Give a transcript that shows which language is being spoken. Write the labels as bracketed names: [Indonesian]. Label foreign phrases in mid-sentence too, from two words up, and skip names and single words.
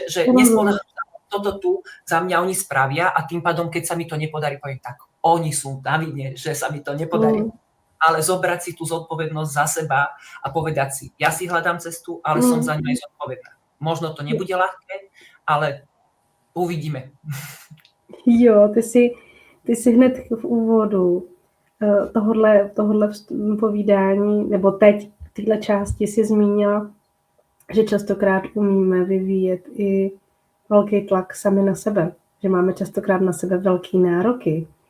[Slovak] Že nespoľahnám sa, toto tu za mňa oni spravia a tým pádom, keď sa mi to nepodarí, poviem tak, oni sú na vine, že sa mi to nepodarí. Ale zobrať si tú zodpovednosť za seba a povedať si, ja si hľadám cestu, ale som za ňu aj zodpovedná. Možno to nebude ľahké, ale uvidíme. [Czech] Jo, ty si hned v úvodu tohodle povídání, nebo teď v této části si zmínila, že častokrát umíme vyvíjet i velký tlak sami na sebe, že máme častokrát na sebe velký nároky.